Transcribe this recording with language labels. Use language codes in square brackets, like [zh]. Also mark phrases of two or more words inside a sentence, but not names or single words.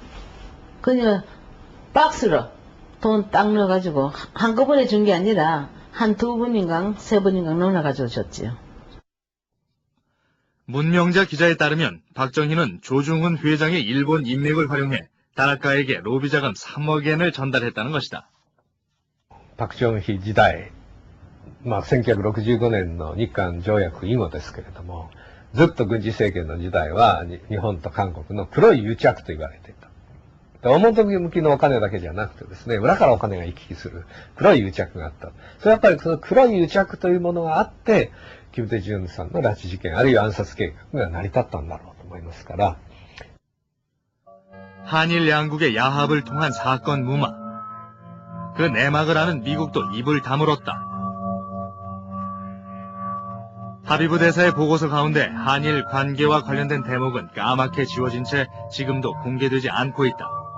[ko] 그냥 박스로 돈 딱 넣어가지고 한꺼번에 준 게 아니라 한 2번인가 3번인가 넣어가지고 줬지요. 문명자 기자에 따르면 박정희는 조중훈 회장의 일본 인맥을 활용해 다나카에게 로비 자금 3억 엔을 전달했다는 것이다. [ja] パクチョンヒ時代、1965年の日韓条約以後ですけれども、ずっと軍事政権の時代は日本と韓国の黒い癒着と言われていた。表向きのお金だけじゃなくてですね、裏からお金が行き来する黒い癒着があった。それはやっぱりその黒い癒着というものがあって、金大中さんの拉致事件、あるいは暗殺計画が成り立ったんだろうと思いますから。 [ko] 한일 양국의 야합을 통한 사건 무마. 그 내막을 아는 미국도 입을 다물었다. 하비브 대사의 보고서 가운데 한일 관계와 관련된 대목은 까맣게 지워진 채 지금도 공개되지 않고 있다.